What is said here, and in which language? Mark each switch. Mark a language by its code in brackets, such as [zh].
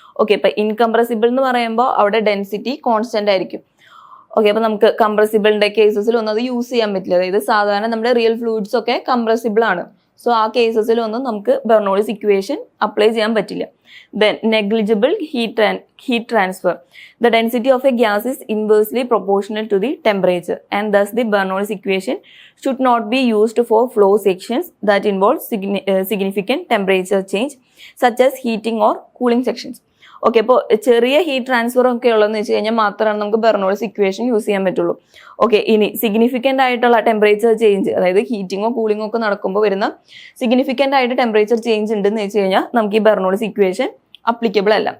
[ml] Okay, ഇപ്പൊ incompressible എന്ന് പറയുമ്പോൾ അവിടെ ഡെൻസിറ്റി കോൺസ്റ്റന്റ് ആയിരിക്കും. ഓക്കെ, അപ്പൊ നമുക്ക് കംപ്രസിബിളിന്റെ കേസസിൽ ഒന്നും അത് യൂസ് ചെയ്യാൻ പറ്റില്ല. അതായത് സാധാരണ നമ്മുടെ റിയൽ ഫ്ലൂയിഡ്സ് ഒക്കെ കംപ്രസിബിൾ ആണ്. സോ ആ കേസസിലൊന്നും നമുക്ക് ബെർണോളിസ് ഇക്വേഷൻ അപ്ലൈ ചെയ്യാൻ പറ്റില്ല. [en] Then negligible heat transfer. The density of a gas is inversely proportional to the temperature, and thus the Bernoullis equation should not be used for flow sections that involve significant temperature change, such as heating or cooling sections. [ml] Okay, അപ്പോൾ ചെറിയ heat transfer ഒക്കെ ഉള്ളതെന്ന് വെച്ച് കഴിഞ്ഞാൽ മാത്രമാണ് നമുക്ക് Bernoulli's equation use ചെയ്യാൻ പറ്റുള്ളൂ. ഓക്കെ, ഇനി സിഗ്നിഫിക്കൻ്റ് ആയിട്ടുള്ള ടെമ്പറേച്ചർ ചേഞ്ച്, അതായത് ഹീറ്റിങ്ങോ കൂളിങ്ങോ ഒക്കെ നടക്കുമ്പോൾ വരുന്ന സിഗ്നിഫിക്കൻ്റ് ആയിട്ട് ടെമ്പറേച്ചർ ചേഞ്ച് ഉണ്ടെന്ന് വെച്ച് കഴിഞ്ഞാൽ നമുക്ക് ഈ ബെർണോളിസ് ഇക്വേഷൻ അപ്ലിക്കബിൾ അല്ല.